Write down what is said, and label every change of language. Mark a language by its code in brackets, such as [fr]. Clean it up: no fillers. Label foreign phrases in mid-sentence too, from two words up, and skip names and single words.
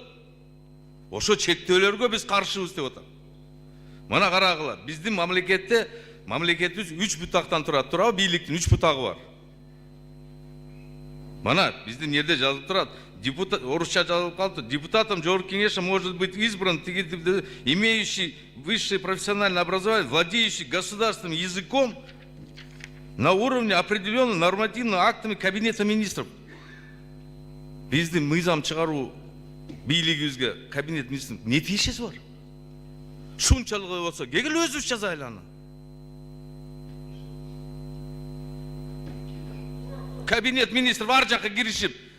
[ky] Ошо чектөөлөргө биз каршыбыз деп атат. Мына карагыла, биздин мамлекетибиз 3 бутактан турат, туурабы? Бийликтин 3 бутагы бар. Мана биздин жерде жазылып турат, депутат, орусча жазылып калды, депутатом жогорку кеңеши [ru] может быть избран, имеющий высшее профессиональное образование, владеющий государственным языком на уровне определенным нормативными актами Кабинета министров. [ky] Биздин мыйзам чыгаруу бийлигибизге Кабинет министров не тиешеси бар? Шунчалык болсо, кегил өзүбүз жазайлы аны. Кабинет министров ар жакка киришип.